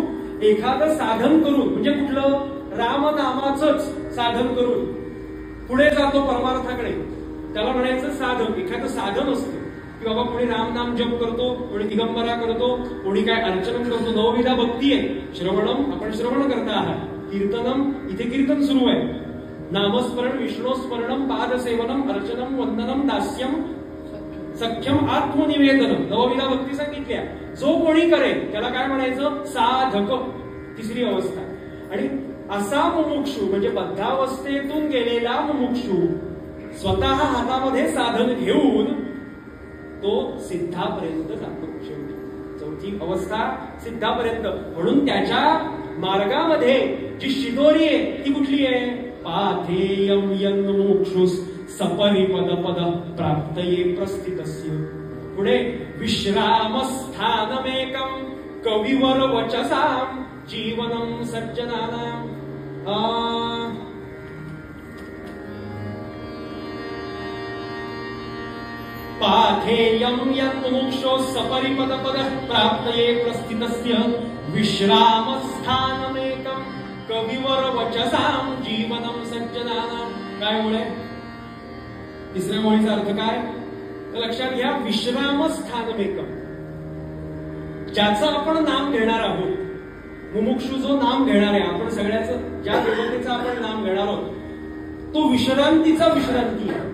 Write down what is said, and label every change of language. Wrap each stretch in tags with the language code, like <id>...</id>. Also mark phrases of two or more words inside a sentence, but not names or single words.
<mr>एखादं साधन करून म्हणजे कुठलं? रामनामाचंच साधन करून पुढे जातो परमार्थाकडे, त्याला म्हणायचं साधक. एखादं साधन असतं की बाबा कोणी रामनाम जप करतो, कोणी दिगंबरा करतो, कोणी काय अर्चन करतो. नवविधा भक्ती आहे. श्रवणम, आपण श्रवण करता आहात. कीर्तनम, इथे कीर्तन सुरू आहे. नामस्मरण,</mr> <sa>विष्णुस्मरणम, पादसेवनम, अर्चनम, वंदनम, दास्यम, सख्यम, आत्मनिवेदनम.</sa> <mr>नवविधा भक्ती सांगितल्या. जो कोणी करेल त्याला काय म्हणायचं? साधक, तिसरी अवस्था. आणि असा मुमुक्षु म्हणजे बद्धावस्थेतून गेलेला मुमुक्षु स्वतः हातामध्ये साधन घेऊन तो सिद्धापर्यंत जातो. शेवटी चौथी अवस्था सिद्धापर्यंत. म्हणून त्याच्या मार्गामध्ये जी शिदोरी आहे ती कुठली आहे?</mr> <sa>पाथेयम यन् मुमुक्षुस् सपरिपद पद प्राप्तये प्रस्थितस्य. पुढे विश्रामस्थानमेकं कविवर वचसां जीवनं सज्जनानां. पाथेयं यन् मुमुक्षुः सपरिपदपदः प्राप्तये प्रस्थितस्य विश्रामस्थानमेकं कविवर वचसां जीवनं सज्जनानां.</sa> <mr>काय मुळे? तिसऱ्या मुळीचा अर्थ काय तर लक्षात घ्या. विश्रामस्थानमेकं, ज्याचं आपण नाम घेणार आहोत. मुमुक्षु जो नाम घेणार आहे, आपण सगळ्याचं ज्या देवतेचं आपण नाम घेणार आहोत, तो विश्रांतीचा विश्रांती आहे.</mr>